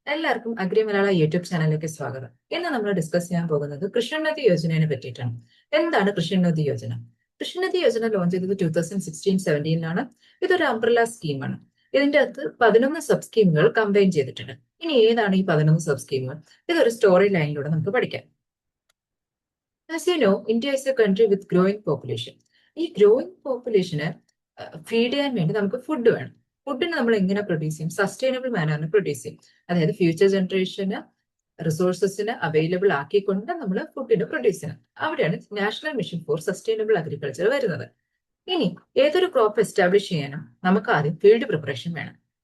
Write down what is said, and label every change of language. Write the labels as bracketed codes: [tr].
[ml] എല്ലാവർക്കും അഗ്രി മലയാള യൂട്യൂബ് ചാനലിലേക്ക് സ്വാഗതം. ഇന്ന് നമ്മൾ ഡിസ്കസ് ചെയ്യാൻ പോകുന്നത് കൃഷ്ണോന്നതി യോജനയെ പറ്റിയിട്ടാണ്. എന്താണ് കൃഷ്ണോന്നതി യോജന? കൃഷ്ണോന്നതി യോജന ലോഞ്ച് ചെയ്തത് 2016-17 ഇതൊരു അംബ്രല്ല സ്കീമാണ്. ഇതിന്റെ അകത്ത് 11 സബ് സ്കീമുകൾ കമ്പൈൻ ചെയ്തിട്ടുണ്ട്. ഇനി ഏതാണ് ഈ 11 സബ് സ്കീമുകൾ? ഇതൊരു സ്റ്റോറി ലൈനിലൂടെ നമുക്ക് പഠിക്കാം. [en] As you know, India is a country with growing population. [ml] ഈ ഗ്രോയിങ് പോപ്പുലേഷന് ഫീഡ് ചെയ്യാൻ വേണ്ടി നമുക്ക് ഫുഡ് വേണം. ഫുഡിന് നമ്മൾ എങ്ങനെ പ്രൊഡ്യൂസ് ചെയ്യും? സസ്റ്റൈനബിൾ മാനറിന് പ്രൊഡ്യൂസ് ചെയ്യും. അതായത് ഫ്യൂച്ചർ ജനറേഷന് റിസോഴ്സസിന് അവൈലബിൾ ആക്കിക്കൊണ്ട് നമ്മൾ ഫുഡിന് പ്രൊഡ്യൂസ് ചെയ്യണം. അവിടെയാണ് national mission four sustainable agriculture വരുന്നത്. ഇനി ഏതൊരു ക്രോപ്പ് എസ്റ്റാബ്ലിഷ് ചെയ്യാനും നമുക്ക് ആദ്യം ഫീൽഡ് പ്രിപ്പറേഷൻ വേണം.